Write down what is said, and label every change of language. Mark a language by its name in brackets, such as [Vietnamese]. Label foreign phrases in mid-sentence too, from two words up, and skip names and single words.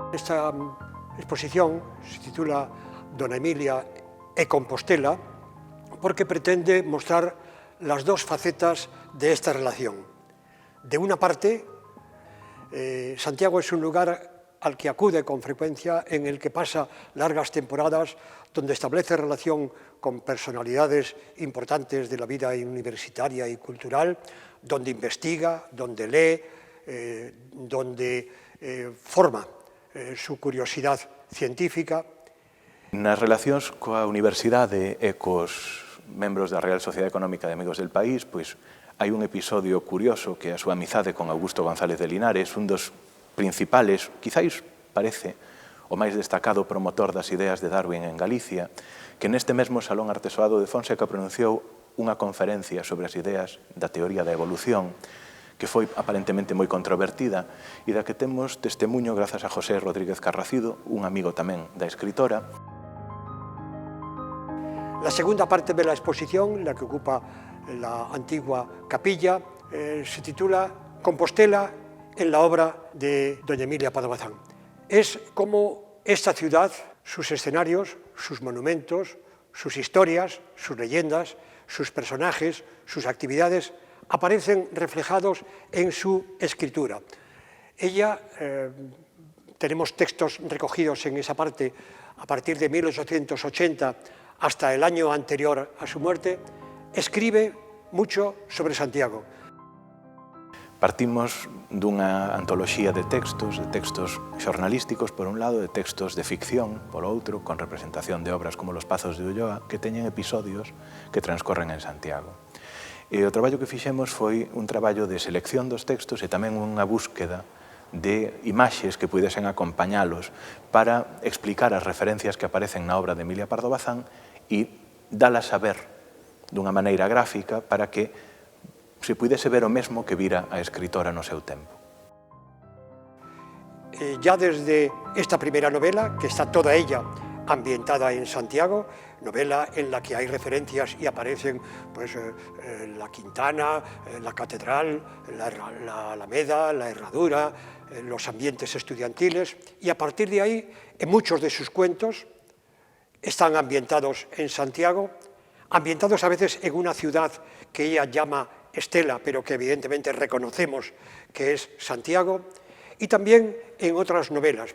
[Spanish] Esta exposición se titula Dona Emilia e Compostela porque pretende mostrar las dos facetas de esta relación. De una parte, Santiago es un lugar al que acude con frecuencia, en el que pasa largas temporadas, donde establece relación con personalidades importantes de la vida universitaria y cultural, donde investiga, donde lee, donde forma su curiosidad científica. [Galician] Nas relacións coa Universidade e cos membros da Real Sociedade Económica de Amigos del País, pois hai un episodio curioso que é a súa amizade con Augusto González de Linares, un dos principales, quizáis parece o máis destacado promotor das ideas de Darwin en Galicia, que neste mesmo Salón Artesoado de Fonseca pronunciou unha conferencia sobre as ideas da teoría da evolución, que foi aparentemente moi controvertida e da que temos testemunho grazas a José Rodríguez Carracido, un amigo tamén da escritora. [Spanish] La segunda parte de la exposición, la que ocupa la antigua capilla, se titula Compostela en la obra de doña Emilia Pardo Bazán. Es como esta ciudad, sus escenarios, sus monumentos, sus historias, sus leyendas, sus personajes, sus actividades, aparecen reflejados en su escritura. Ella, tenemos textos recogidos en esa parte a partir de 1880 hasta el año anterior a su muerte, escribe mucho sobre Santiago. [Galician] Partimos dunha antoloxía de textos xornalísticos por un lado, de textos de ficción por outro, con representación de obras como Los Pazos de Ulloa, que teñen episodios que transcorren en Santiago. E o traballo que fixemos foi un traballo de selección dos textos e tamén unha búsqueda de imaxes que pudesen acompañalos para explicar as referencias que aparecen na obra de Emilia Pardo Bazán e dalas a ver dunha maneira gráfica para que se pudese ver o mesmo que vira a escritora no seu tempo. [Spanish] Ya desde esta primera novela, que está toda ella ambientada en Santiago, novela en la que hay referencias y aparecen pues, la Quintana, la Catedral, la Alameda, la Herradura, los ambientes estudiantiles, y a partir de ahí, en muchos de sus cuentos, están ambientados en Santiago, ambientados a veces en una ciudad que ella llama Estela, pero que evidentemente reconocemos que es Santiago, y también en otras novelas.